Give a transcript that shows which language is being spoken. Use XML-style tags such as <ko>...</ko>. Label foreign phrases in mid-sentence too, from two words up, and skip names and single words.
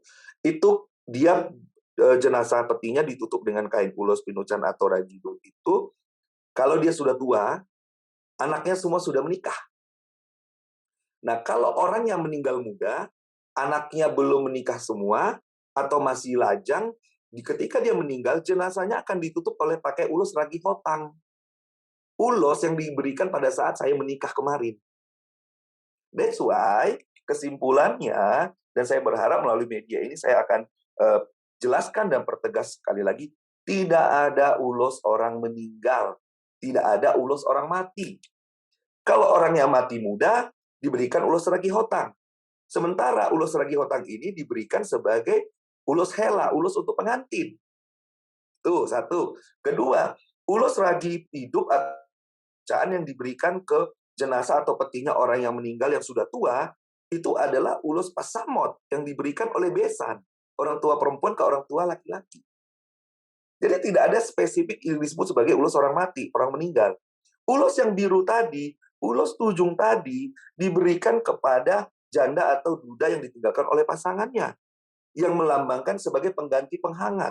<id>Itu dia jenazah petinya ditutup dengan kain ulos pinucaan atau ragi hidup itu. Kalau dia sudah tua, anaknya semua sudah menikah. Nah, kalau orang yang meninggal muda, anaknya belum menikah semua, atau masih lajang, ketika dia meninggal, jenazahnya akan ditutup oleh pakai ulos ragi hotang. Ulos yang diberikan pada saat saya menikah kemarin.</id> <en>That's why,</en> <id>kesimpulannya, dan saya berharap melalui media ini saya akan jelaskan dan pertegas sekali lagi, tidak ada ulos orang meninggal. Tidak ada ulos orang mati. Kalau orangnya mati muda, diberikan ulos ragi hotang. Sementara ulos ragi hotang ini diberikan sebagai ulos hela, ulos untuk pengantin. Itu satu. Kedua, ulos ragi hidup yang diberikan ke jenazah atau petinya orang yang meninggal yang sudah tua, itu adalah ulos pasamot yang diberikan oleh besan. Orang tua perempuan ke orang tua laki-laki. Jadi tidak ada spesifik yang disebut sebagai ulos orang mati, orang meninggal. Ulos yang biru tadi, ulos tujung tadi, diberikan kepada janda atau duda yang ditinggalkan oleh pasangannya, yang melambangkan sebagai pengganti penghangat.</id>